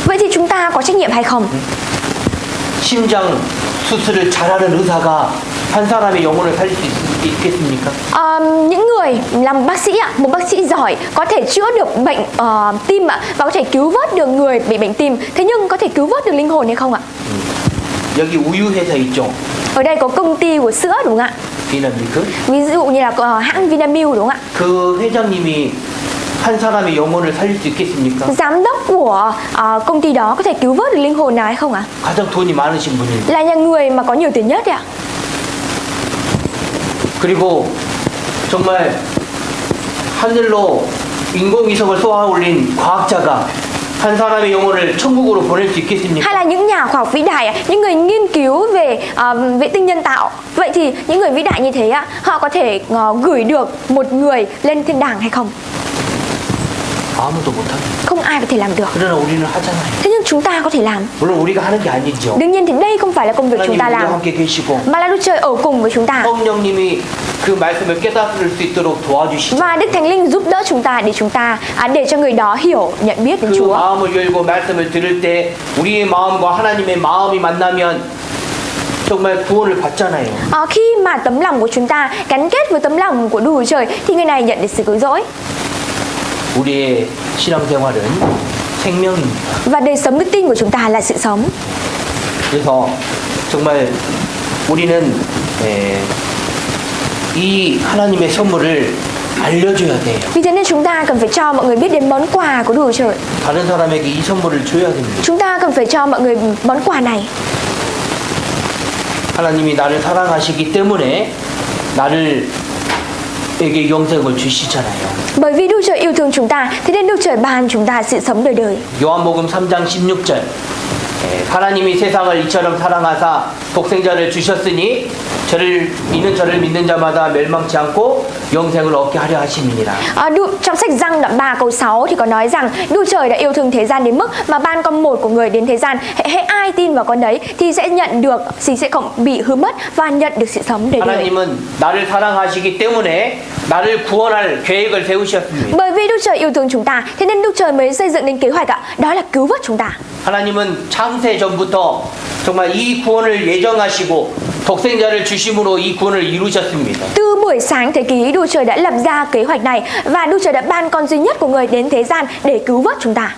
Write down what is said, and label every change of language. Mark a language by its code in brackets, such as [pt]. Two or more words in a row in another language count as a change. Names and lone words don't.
[vi] Vậy thì chúng ta có trách nhiệm hay không? [ko] 심장 수술을 잘하는 의사가 한 사람의 영혼을 살릴 수 있겠습니까? [vi] Những người làm bác sĩ một bác sĩ giỏi có thể chữa được bệnh tim và có thể cứu vớt được người bị bệnh tim. Thế nhưng có thể cứu vớt được linh hồn hay không ạ? [ko] 여기 우유 회사 있죠. [vi] Ở đây có công ty của sữa đúng không ạ? [ko] 비나밀크. [vi] Ví dụ như là hãng Vinamilk đúng không ạ? [ko] 그 회장님이 한 사람의 영혼을 살릴 수 있겠습니까? [vi] Giám đốc của công ty đó có thể cứu vớt được linh hồn nào hay không ạ? [ko] 가장 돈이 많으신 분이. [vi] Là nhà người mà có nhiều tiền nhất ạ. [ko] 그리고 정말 하늘로 인공위성을 쏘아 올린 과학자가 한 사람의 영혼을 천국으로 보낼 수 있겠습니까? [vi] Hay là những nhà khoa học vĩ đại, những người nghiên cứu về vệ tinh nhân tạo. Vậy thì những người vĩ đại như thế họ có thể gửi được một người lên thiên đàng hay không? [ko] 아무도 못하겠어요. [vi] Không ai có thể làm được. [ko] 그러나 우리는 하잖아요. [vi] Thế nhưng chúng ta có thể làm. [ko] 물론 우리가 하는 게 아니죠. [vi] Đương nhiên thì đây không phải là công việc chúng [ko] 하나님 [vi] ta [ko] 우리와 [vi] làm, [ko] 함께 계시고 [vi] mà là Đức Trời ở cùng với chúng ta. [ko] 성령님이 그 말씀을 깨달을 수 있도록 도와주시죠. [vi] Và Đức Thánh Linh giúp đỡ chúng ta để cho người đó hiểu, nhận biết đến [ko] 그 [vi] Chúa. [ko] 마음을 열고 말씀을 들을 때 우리의 마음과 하나님의 마음이 만나면 정말 구원을 받잖아요. [vi] Khi mà tấm lòng của chúng ta gắn kết với tấm lòng của Đức Chúa Trời thì người này nhận được sự cứu rỗi. [ko] 우리의 신앙생활은 생명입니다. [vi] Và đời sống đức tin của chúng ta là sự sống. [ko] 그래서 정말 우리는 이 하나님의 선물을 알려줘야 돼요. [vi] Vì thế nên chúng ta cần phải cho mọi người biết đến món quà của Đức Chúa Trời. [ko] 다른 사람에게 이 선물을 줘야 됩니다. [vi] Chúng ta cần phải cho mọi người món quà này. [ko] 하나님이 나를 사랑하시기 때문에 에게 영생을 주시잖아요. [vi] Bởi vì Đức Chúa Trời yêu thương chúng ta, thế nên Đức Chúa Trời ban chúng ta sự sống đời đời. [ko] 요한복음 3장 16절 하나님이 세상을 이처럼 사랑하사 독생자를 주셨으니 이는 저를 믿는 자마다 멸망치 않고 영생을 얻게 하려 하심이니라. [vi] Trong sách Giăng đoạn 3 câu 6 thì có nói rằng Đức Chúa Trời đã yêu thương thế gian đến mức mà ban con một của người đến thế gian. Hễ ai tin vào con đấy thì sẽ nhận được, sẽ không bị hư mất và nhận được sự sống đời đời. [ko] 하나님은 나를 사랑하시기 때문에 나를 구원할 계획을 세우셨습니다. [vi] Bởi vì Đức Trời yêu thương chúng ta, thế nên Đức Trời mới xây dựng nên kế hoạch đó là cứu vớt chúng ta. [ko] 하나님은 창세 전부터 정말 이 구원을 예정하시고 독생자를 주심으로 이 구원을 이루셨습니다. [vi] Từ buổi sáng thế kỷ, Đức Trời đã lập ra kế hoạch này và Đức Trời đã ban con duy nhất của người đến thế gian để cứu vớt chúng ta.